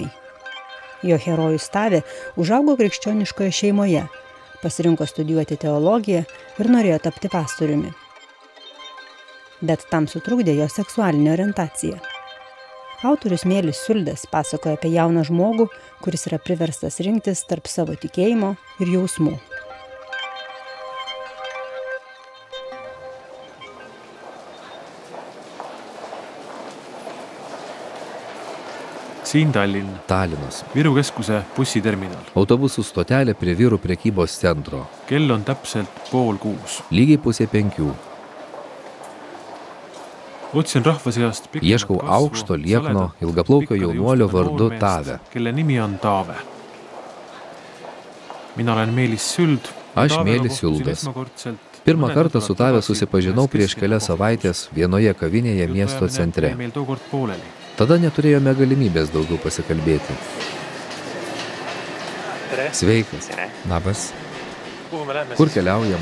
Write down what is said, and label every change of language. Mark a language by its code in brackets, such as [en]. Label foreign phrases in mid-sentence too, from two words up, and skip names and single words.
[lt] Jo herojus Tavė užaugo krikščioniškoje šeimoje, pasirinko studijuoti teologiją ir norėjo tapti pastoriumi. Bet tam sutrukdė jo seksualinė orientacija. Autorius Mėlis Suldės pasakoja apie jauną žmogų, kuris yra priverstas rinktis tarp savo tikėjimo ir jausmų. [et] Siin Tallinn. [lt] Tallinnas. [et] Viru keskuse bussiterminal. [lt] Autobusų stotelė prie Viru prekybos centro. [et] Kell on täpselt 5:30. [lt] Lygiai 4:30. [et] Otsin rahva seast [lt] Ieškau aukšto, liekno, ilgaplaukio jaunuolio vardu Tavė. [et] Kelle nimi on Taave. Mina olen Meelis Suld. [lt] Aš Mėlis Suldas. Pirmą kartą su Tavė susipažinau prieš kelias savaitės vienoje kavinėje miesto centre. Tada neturėjome galimybės daugiau pasikalbėti. Sveikas. Labas. Kur keliaujam?